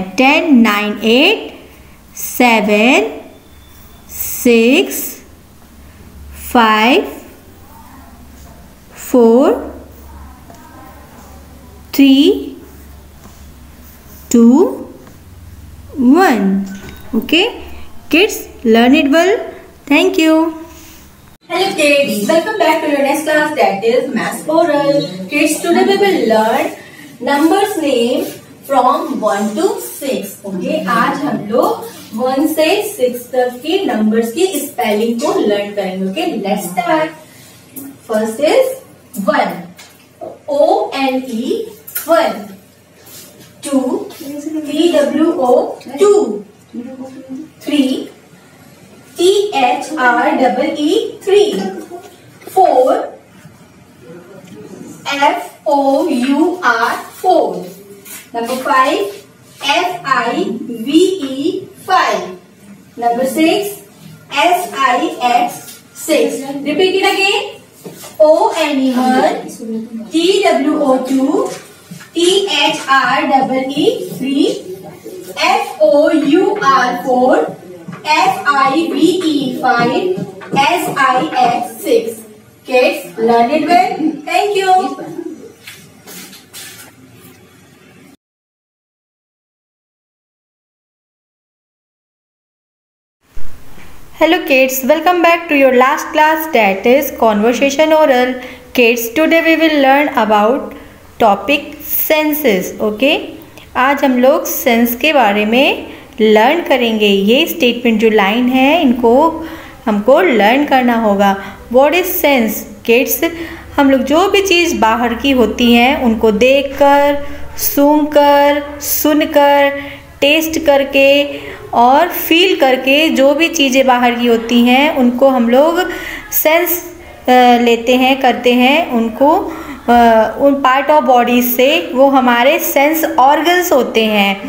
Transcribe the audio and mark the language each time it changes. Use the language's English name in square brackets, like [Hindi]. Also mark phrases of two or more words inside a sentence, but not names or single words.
[English] 10, 9, 8, 7, 6, 5, 4, 3, 2, 1. Okay, kids, learn it well. Thank you. Hello kids, welcome back to your next class, that is Maths Oral. Kids, today we will learn numbers name from 1 to 6. [Hindi] Okay, आज हम लोग 1 से 6 तक की numbers की spelling को learn करेंगे. [English] Okay, let's start. First is 1, O-N-E 1, 2, T-W-O 2, 3, T-H-R-E-E 3, 4, F-O-U-R 4, number 5, F-I-V-E 5, number 6, S-I-X 6. Repeat it again. O-N-E 1, T-W-O 2, T-H-R-E-E 3, F-O-U-R 4, F-I-V-E 5, S-I-X 6. Kids, learn it well. Thank you. Hello kids, welcome back to your last class, that is Conversation Oral. Kids, today we will learn about topic senses. [Hindi] Okay, आज हम लोग सेंस के बारे में लर्न करेंगे। ये स्टेटमेंट जो लाइन है, इनको हमको लर्न करना होगा। [English] What is sense? [Hindi] किड्स, हम लोग जो भी चीज़ बाहर की होती हैं उनको देखकर, सूंघकर, सुनकर, टेस्ट करके और फील करके जो भी चीज़ें बाहर की होती हैं उनको हम लोग सेंस लेते हैं, करते हैं उनको उन [English] part of body [Hindi] से, वो हमारे [English] sense organs [Hindi] होते हैं।